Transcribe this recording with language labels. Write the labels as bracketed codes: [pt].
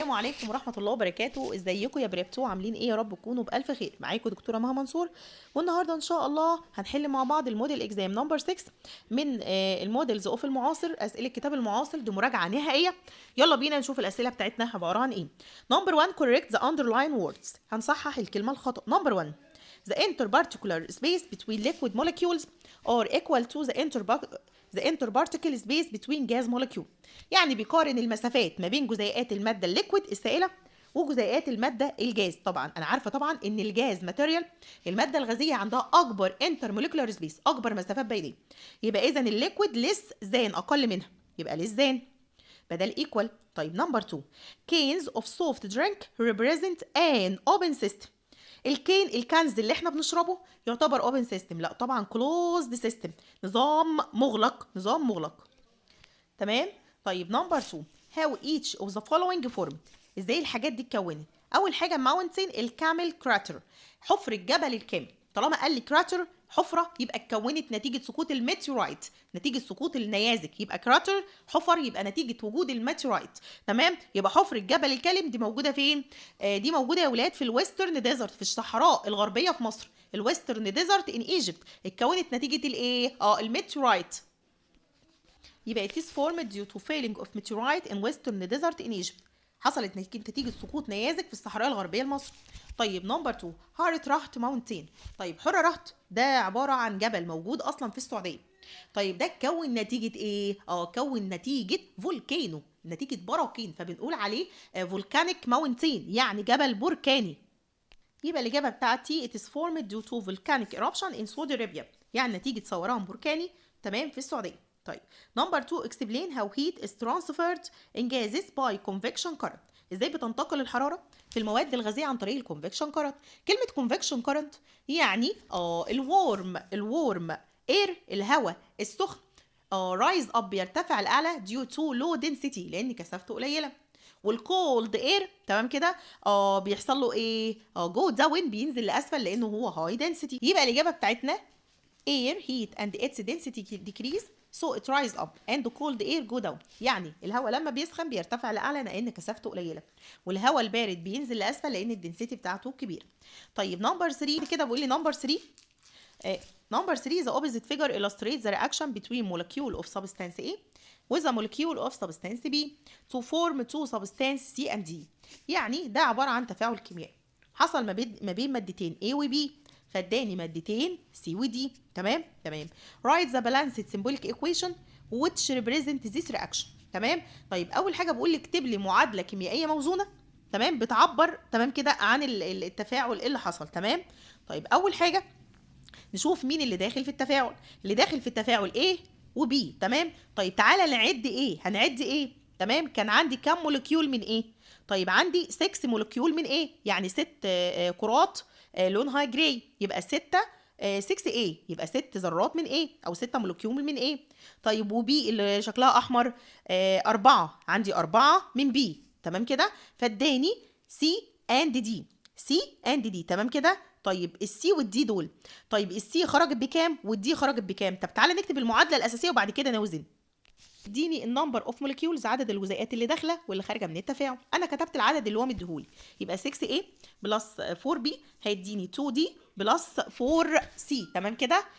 [ar] السلام عليكم ورحمة الله وبركاته. ازيكم يا بريبتو؟ عاملين ايه؟ يا رب تكونوا بألف خير. معاكم دكتورة مها منصور، والنهارده ان شاء الله هنحل مع بعض الموديل اكزام نمبر 6 من الموديلز اوف المعاصر، اسئلة كتاب المعاصر. دي مراجعة نهائية. يلا بينا نشوف الأسئلة بتاعتنا عبارة عن ايه. [en] Number 1 correct the underline words. [ar] هنصحح الكلمة الخطأ. [en] Number 1 the interparticular space between liquid molecules are equal to the interparticle space between gas molecule. [ar] يعني بيقارن المسافات ما بين جزيئات المادة الليكويد السائلة وجزيئات المادة الجاز. طبعا أنا عارفة طبعا إن الجاز ماتيريال، المادة الغازية عندها أكبر intermolecular space، أكبر مسافات بينية. يبقى إذا الليكويد [en] less than [ar] أقل منها، يبقى less than بدل equal. [en] طيب number 2 cans of soft drink represent an open system. [ar] الكنز اللي احنا بنشربه يعتبر اوبن سيستم؟ لا طبعا كلوزد سيستم، نظام مغلق. تمام. [en] طيب number 2 how each of the following formed. [ar] ازاي الحاجات دي اتكونت؟ اول حاجه mountain الكامل كراتر، حفر الجبل الكامل. طالما قال لي كراتر حفره يبقى اتكونت نتيجه سقوط الميتيورايت، نتيجه سقوط النيازك. يبقى كراتر حفر يبقى نتيجه وجود الميتيورايت. تمام. يبقى حفر الجبل الكالم دي موجوده فين؟ دي موجوده يا ولاد في الويسترن ديزرت، في الصحراء الغربيه في مصر. الويسترن ديزرت ان ايجيبت اتكونت نتيجه الايه؟ الميتيورايت. [en] يبقى it is formed due to failing of meteorite in western desert in Egypt. [ar] حصلت نتيجة سقوط نيازك في الصحراء الغربية لمصر. طيب نمبر 2 هارت راحت ماونتين. طيب حرة راحت ده عبارة عن جبل موجود أصلا في السعودية. طيب ده اتكون نتيجة إيه؟ كون نتيجة فولكانو، نتيجة براكين، فبنقول عليه فولكانيك ماونتين، يعني جبل بركاني. يبقى الإجابة بتاعتي [en] it is formed due to volcanic eruption in Saudi Arabia، [ar] يعني نتيجة ثوران بركاني تمام في السعودية. [en] طيب number 2 explain how heat is transferred in gases by convection current. [ar] ازاي بتنتقل الحراره في المواد الغازيه عن طريق الكونفكشن كارنت؟ كلمه كونفكشن كارنت يعني الورم اير، الهواء السخن، رايز اب بيرتفع الاعلى [en] due to low density [ar] لان كثافته قليله. والكولد اير تمام كده بيحصل له ايه؟ جو داون، بينزل لاسفل لانه هو هاي density. [en] يبقى الاجابه بتاعتنا air heat and its density decrease so it rise up and cold air go down. [ar] يعني الهواء لما بيسخن بيرتفع لاعلى لان كثافته قليله، والهواء البارد بينزل لاسفل لان الدنسيتي بتاعته كبيره. طيب نمبر 3 كده بيقول لي نمبر 3 [en] number 3 the opposite figure illustrates the reaction between molecule of substance A with a molecule of substance B to form two substance C and D. [ar] يعني ده عباره عن تفاعل كيميائي حصل ما بين مادتين A و B، فاداني مادتين C و D. تمام. [en] write the balanced symbolic equation which represent this reaction. [ar] تمام. طيب اول حاجه بقول لي اكتب لي معادله كيميائيه موزونه تمام بتعبر تمام كده عن التفاعل اللي حصل. تمام. طيب اول حاجه نشوف مين اللي داخل في التفاعل. اللي داخل في التفاعل A و B. تمام. طيب تعالى نعد هنعد ايه؟ تمام. كان عندي كام مولكيول من A؟ طيب عندي 6 مولكيول من A، يعني 6 كرات لونها جراي، يبقى 6 6A، يبقى 6 ذرات من A او 6 مولكيول من A. طيب و B اللي شكلها احمر 4، عندي 4 من B. تمام كده. فاداني C and D. تمام كده. طيب السي والدي دول، طيب السي خرجت بكام والدي خرجت بكام؟ طب تعالى نكتب المعادله الاساسيه وبعد كده نوزن. اديني النمبر اوف مولكيولز، عدد الجزيئات اللي داخله واللي خارجه من التفاعل. انا كتبت العدد اللي هو مديهولي، يبقى 6A بلس 4B هيديني 2D بلس 4C. تمام كده.